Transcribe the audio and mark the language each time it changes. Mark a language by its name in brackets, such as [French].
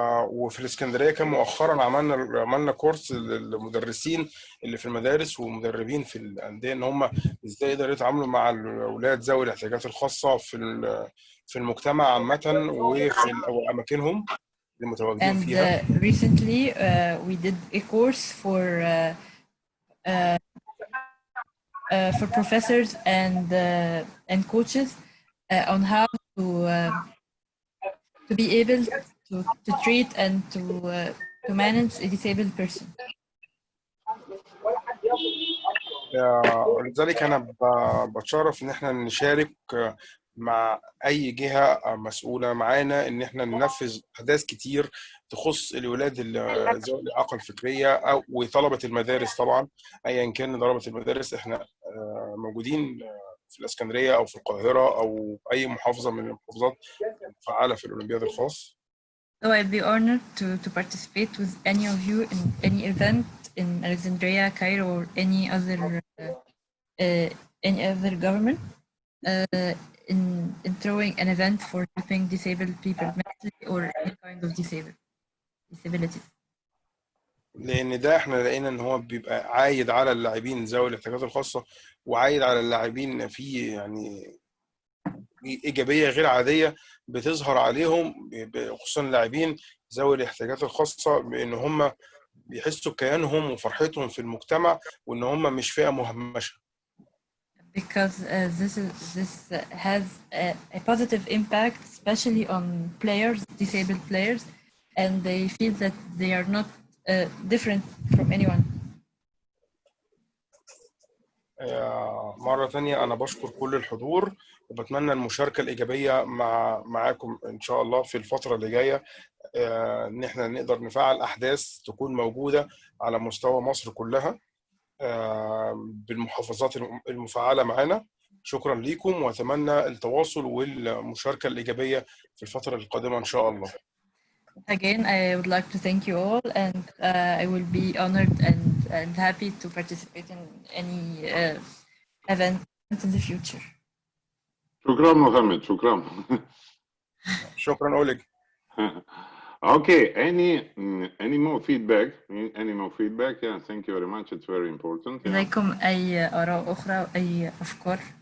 [Arabic] وفي الإسكندرية كان مؤخرا عملنا كورس للمدرسين اللي في المدارس ومدربين في الأندية إن هم إزاي يقدروا يتعاملوا مع الأولاد ذوي الاحتياجات الخاصة في المجتمع عامة وفي أماكنهم المتواجدين فيها. [English] And recently we did a course for professors and coaches on how to be able to treat and to manage a disabled person. [Arabic] لذلك أنا بتشرف إن إحنا نشارك مع أي جهة مسؤولة معانا إن إحنا ننفذ أحداث كتير تخص الولاد ذوي الإعاقة الفكرية أو وطلبة المدارس. طبعا أيا كان طلبة المدارس إحنا موجودين في الإسكندرية أو في القاهرة أو أي محافظة من المحافظات فعالة في الأولمبياد الخاص. [English] So I'd be honored to participate with any of you in any event in Alexandria, Cairo, or any other government in throwing an event for helping disabled people mentally or any kind of disabilities. [Arabic] لأن ده احنا لقينا إن هو بيبقى عايد على اللاعبين ذوي الاحتياجات الخاصة وعايد على اللاعبين في يعني إيجابية غير عادية بتظهر عليهم خصوصا اللاعبين ذوي الاحتياجات الخاصة بأن هم بيحسوا بكيانهم وفرحتهم في المجتمع وأن هم مش فئة مهمشة. [English] Because this has a positive impact, especially on players, disabled players, and they feel that they are not different from anyone. [Arabic] مرة تانية أنا بشكر كل الحضور وبتمنى المشاركة الإيجابية معاكم إن شاء الله في الفترة اللي جاية إن إحنا نقدر نفعل أحداث تكون موجودة على مستوى مصر كلها بالمحافظات المفعلة معانا. شكرا لكم وأتمنى التواصل والمشاركة الإيجابية في الفترة القادمة إن شاء الله. [English] Again, I would like to thank you all, and I will be honored and happy to participate in any event in the future. [Arabic] شكرا محمد. شكرا. شكرا أوليج. [English] Okay, any more feedback? Any more feedback? Yeah, thank you very much. It's very important. [Arabic] لديكم أي آراء أخرى أو أي أفكار؟